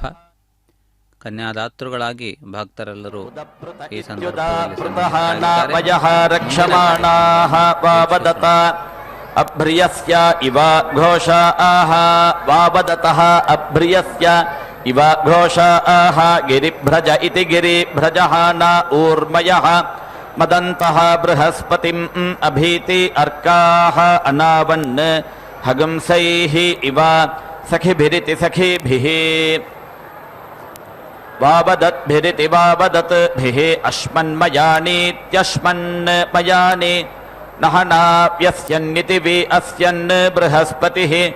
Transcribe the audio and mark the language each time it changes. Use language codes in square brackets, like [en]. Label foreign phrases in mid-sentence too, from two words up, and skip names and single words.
[kn] ಕನ್ಯಾದಾತೃಗಳಾಗಿ ಭಕ್ತರೆಲ್ಲರೂ ಈ ಸಂದರ್ಭದಲ್ಲಿ [sa] ಅಭ್ರಿಯಸ್ಯ ಇವ ಘೋಷಾಃ ವಾವದತಃ ಅಭ್ರಿಯಸ್ಯ ಇವ ಘೋಷಾಃ ಗಿರಿಭ್ರಜ ಇತಿ ಗಿರಿಭ್ರಜಃ ನ ಊರ್ಮಯಃ ಮದಂತಃ ಬೃಹಸ್ಪತಿಂ ಅಭೀತಿ ಅರ್ಕಾಃ ಅನಾವನ್ ಹಗಂಸೈಃ ಇವ ಸಖಿಭಿರಿತಿ ಸಖಿಭಿಃ ವಾವದದ್ಭಿರಿತಿ ವಾವದತ್ಭಿಃ ಅಶ್ಮನ್ಮಯಾನೀತ್ಯಶ್ಮನ್ಮಯಾನಿ ನಹನಾವ್ಯಸ್ಯನ್ನಿತಿ ವಿ ಅಸ್ಯನ್ ಬೃಹಸ್ಪತಿಃ